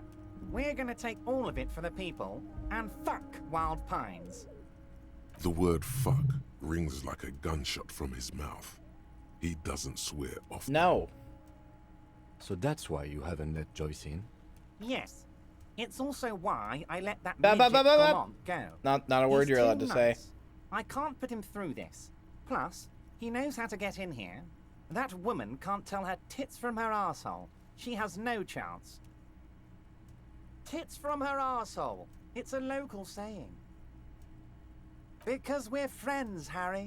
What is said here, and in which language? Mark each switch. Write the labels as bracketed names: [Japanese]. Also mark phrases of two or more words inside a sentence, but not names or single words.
[English] We're gonna take all of it for the people, and fuck Wild Pines. The word fuck rings like a gunshot from his mouth. He doesn't swear often. No. So that's why you haven't let Joyce in? Yes. It's also why I let that Ba- ba- midget ba- ba- ba- Gallant go. Not a word He's you're too allowed to say. nice. I can't put him through this. Plus, he knows how to get in here. That woman can't tell her tits from her arsehole. She has no chance. Tits from her arsehole. It's a local saying. Because we're friends, Harry.